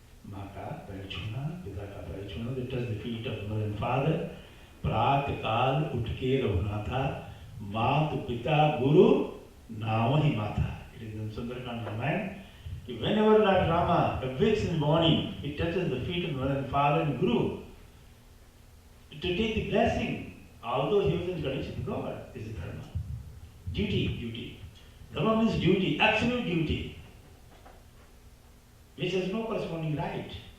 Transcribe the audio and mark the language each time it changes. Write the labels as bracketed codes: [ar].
[hi] माँ का पैर छूना, पिता का पैर छूना, [en] they touch the feet of mother and father. [hi] प्रात काल उठ के रघुनाथा, मात पिता गुरु नाम ही माता. [en] It is in Sundarakand Ramayana. Whenever Lord Rama awakes in the morning, he touches the feet of mother and father and guru to take the blessing. Although he was in connection with God, this is dharma. Duty. Dharma means duty, absolute duty, which has no corresponding right.